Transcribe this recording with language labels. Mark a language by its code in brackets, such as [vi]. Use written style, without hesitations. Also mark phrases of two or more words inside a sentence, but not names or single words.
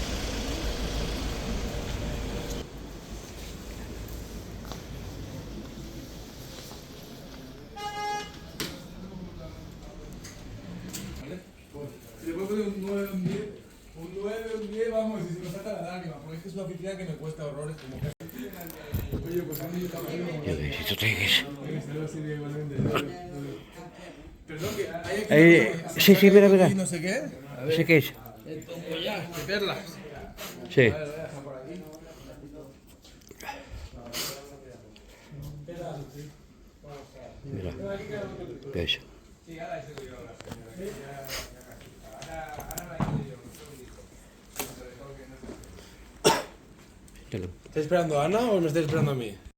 [es] Y después pone un 9 un 10. Un 9 un 10, vamos, y se me saca la lágrima, porque es que es una oficina que me cuesta horrores como que. Oye, pues a mí está mal. [tl] Yan guys, ito tayo guys. [es] Perdón, que hay aquí. Sí, mira. No sé qué. A ver. ¿Ese qué es? De perlas. Sí. A ver, voy a dejar por aquí. Mira. Guys. Sí, ahora eso digo ahora. [tl] Ito lang. [es] ¿Estás esperando a Ana o me estás esperando a mí?